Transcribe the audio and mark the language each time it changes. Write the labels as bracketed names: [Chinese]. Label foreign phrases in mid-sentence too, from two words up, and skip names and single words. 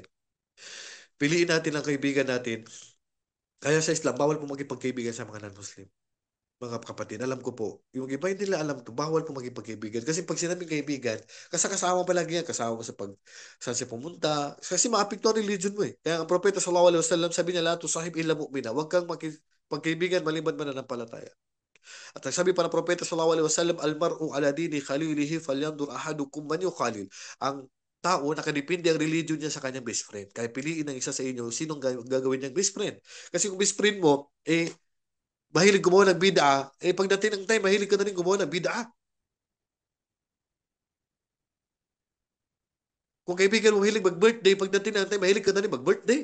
[Filipino] Piliin natin ang kaibigan natin. Kaya sa Islam, bawal po maging sa mga non-Muslim. Mga kapatid, alam ko po, yung iba hindi nila alam to, bawal po maging pagkaibigan. Kasi pag sinabing kaibigan, kasama pa lagi yan, kasama mo sa saan siya pumunta. Kasi maapekto ang religion mo eh. Kaya ang propeta [Arabic] صلى الله عليه وسلم [Filipino] sabi niya, [Arabic] لا تصاحب إلا مؤمنا. [Filipino] Huwag kang pagkaibigan maliban mananampalataya. At ang sabi pa ng propeta [Arabic] صلى الله عليه وسلم, المرء على دين خليله فلينظر أحدكم من يخالل. [Filipino] Ang tao, nakadepende ang religion niya sa kanyang [English] best friend. [Filipino] Kaya piliin ng isa sa inyo, sinong gagawin niyang [English] best friend. [Filipino] Kasi kung [English] best friend [Filipino] mo, mahilig gumawa ng bid'a, pagdating ng time, mahilig ka na rin gumawa ng bid'a. Kung kaibigan mo mahilig mag-birthday, pagdating ng time, mahilig ka na rin mag-birthday.